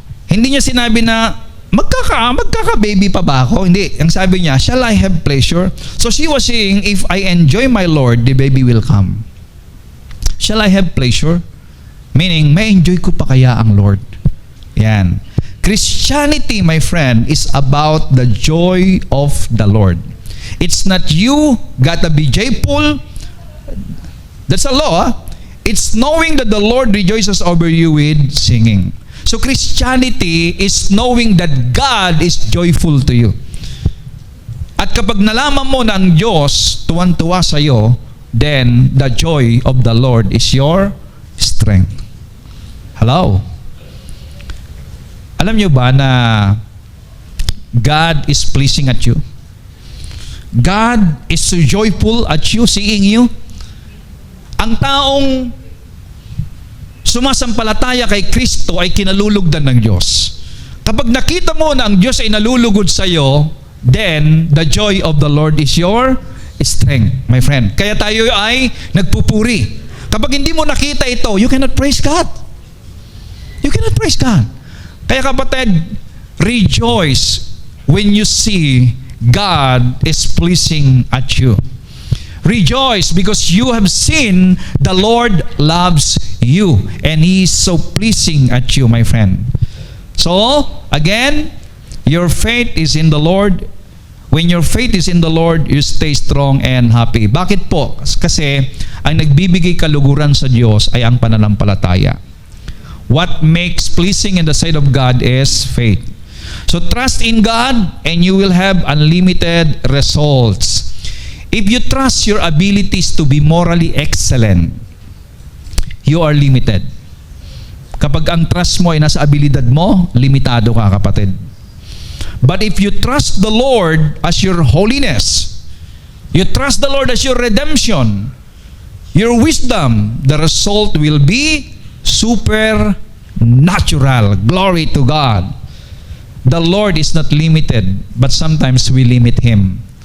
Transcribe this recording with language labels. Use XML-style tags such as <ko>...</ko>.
<tl>Hindi niya sinabi na magkaka-baby pa ba ako? Hindi. Ang sabi niya,</tl> <en>shall I have pleasure? So she was saying, if I enjoy my Lord, the baby will come. Shall I have pleasure? Meaning,</en> <tl>may</tl> <en>enjoy</en> <tl>ko pa kaya ang</tl> <en>Lord?</en> <tl>Yan.</tl> <en>Christianity, my friend, is about the joy of the Lord. It's not you gotta be joyful. That's a law. It's knowing that the Lord rejoices over you with singing. So Christianity is knowing that God is joyful to you.</en> <tl>At kapag nalaman mo na ang Diyos tuwan-tuwa sa iyo,</tl> <en>then the joy of the Lord is your strength. Hello?</en> <tl>Alam niyo ba na</tl> <en>God is pleasing at you? God is so joyful at you, seeing you.</en> <tl>Ang taong sumasampalataya kay Kristo ay kinalulugdan ng Diyos. Kapag nakita mo na ang Diyos ay nalulugod sa iyo,</tl> <en>then the joy of the Lord is your strength, my friend.</en> <tl>Kaya tayo ay nagpupuri. Kapag hindi mo nakita ito,</tl> <en>you cannot praise God.</en> <tl>You cannot praise God. Kaya kapatid,</tl> <en>rejoice when you see God is pleasing at you. Rejoice because you have seen the Lord loves you and He is so pleasing at you, my friend. So, again, your faith is in the Lord. When your faith is in the Lord, you stay strong and happy.</en> <tl>Bakit po? Kasi ang nagbibigay kaluguran sa Diyos ay ang pananampalataya.</tl> <en>What makes pleasing in the sight of God is faith. So trust in God and you will have unlimited results. If you trust your abilities to be morally excellent, you are limited.</en> <tl>Kapag ang</tl> <en>trust</en> <tl>mo ay nasa abilidad mo, limitado ka, kapatid.</tl> <en>But if you trust the Lord as your holiness, you trust the Lord as your redemption, your wisdom, the result will be supernatural. Glory to God. The Lord is not limited, but sometimes we limit Him.</en>